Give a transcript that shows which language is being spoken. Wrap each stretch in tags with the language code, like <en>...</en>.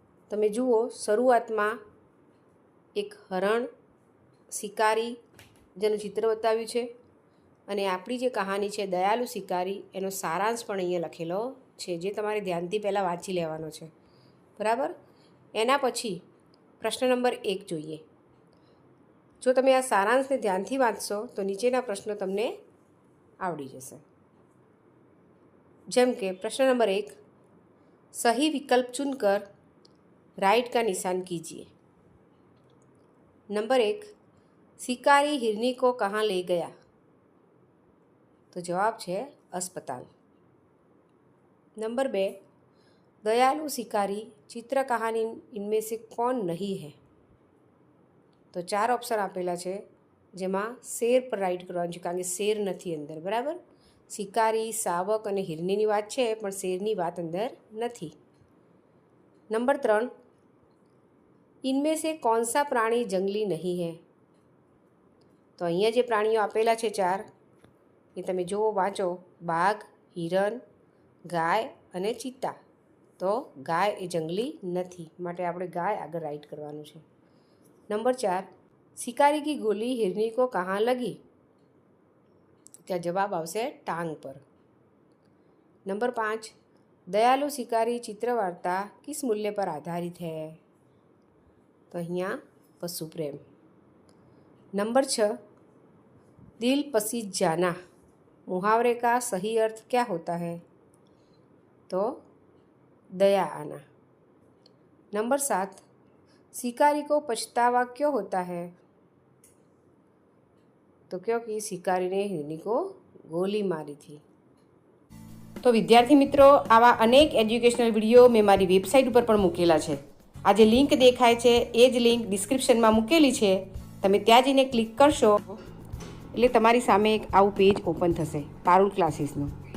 <gu>તમે જુઓ, શરૂઆતમાં એક હરણ શિકારી જેનું ચિત્ર બતાવ્યું છે અને આપણી જે કહાની છે દયાલુ શિકારી એનો સારાંશ પણ અહીંયા લખેલો છે, જે તમારે ધ્યાનથી પહેલાં વાંચી લેવાનો છે. બરાબર. એના પછી પ્રશ્ન નંબર 1 જોઈએ. જો તમે આ સારાંશને ધ્યાનથી વાંચશો તો નીચેના પ્રશ્નો તમને આવડી જશે. જેમ કે પ્રશ્ન નંબર 1,</gu> <hi>સही विकल्प चुनकर राइट का निशान कीजिए. नंबर 1, शिकारी हिरनी को कहाँ ले गया? तो जवाब है अस्पताल. नंबर 2, दयालु शिकारी चित्र कहानी इनमें से कौन नहीं है? तो 4 ऑप्शन</hi> <gu>આપેલા છે, જેમાં શેર પર રાઈટ કરવાનું છે, કારણ કે શેર નથી અંદર. બરાબર. શિકારી, શાવક અને હિરનીની વાત છે, પણ શેરની વાત અંદર નથી.</gu> <hi>नंबर 3, इनमें से कौन सा प्राणी जंगली नहीं है?</hi> <gu>તો અહીંયા જે પ્રાણીઓ આપેલા છે 4 એ તમે જુઓ, વાંચો. બાઘ, હિરણ, ગાય અને ચિત્તા. તો ગાય એ જંગલી નથી, માટે આપણે ગાય આગળ રાઈટ કરવાનું છે.</gu> <hi>नंबर 4, शिकारी की गोली हिरनी को कहाँ लगी? क्या जवाब</hi> <gu>આવશે</gu> <hi>टांग पर. नंबर 5, दयालु शिकारी चित्र वार्ता किस मूल्य पर आधारित है? तो</hi> <gu>અહીંયા</gu> <hi>पशु प्रेम. नंबर 6, दिल पसीज जाना मुहावरे का सही अर्थ क्या होता है? तो दया आना. नंबर 7, शिकारी को पछतावा क्यों होता है? तो क्योंकि शिकारी ने हिरनी को गोली मारी थी.</hi> <gu>તો વિદ્યાર્થી મિત્રો, આવા અનેક એજ્યુકેશનલ વિડીયો મેં મારી વેબસાઇટ ઉપર પણ મૂકેલા છે. આ જે લિંક દેખાય છે એ જ લિંક ડિસ્ક્રિપ્શનમાં મૂકેલી છે. તમે ત્યાં જઈને ક્લિક કરશો એટલે તમારી સામે એક આવું પેજ ઓપન થશે પારુલ ક્લાસીસનું.</gu>